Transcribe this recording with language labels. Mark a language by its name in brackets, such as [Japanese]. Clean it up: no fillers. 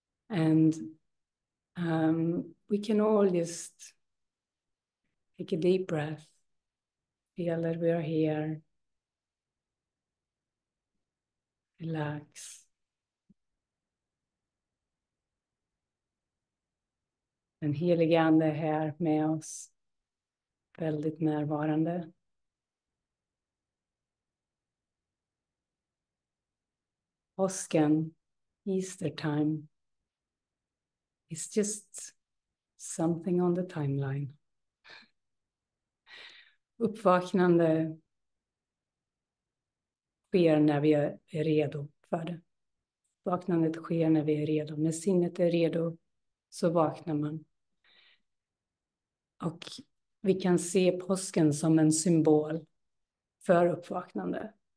[English] And we can all just take a deep breath, feel that we are here, relax. [Swedish] Den helige Ande är här med oss, väldigt närvarande. [English] Påsken, Easter time, is just something on the timeline. [Swedish] Uppvaknande sker när vi är redo för det. Vaknandet sker när vi är redo. När sinnet är redo så vaknar man. Och vi kan se påsken som en symbol för uppvaknande.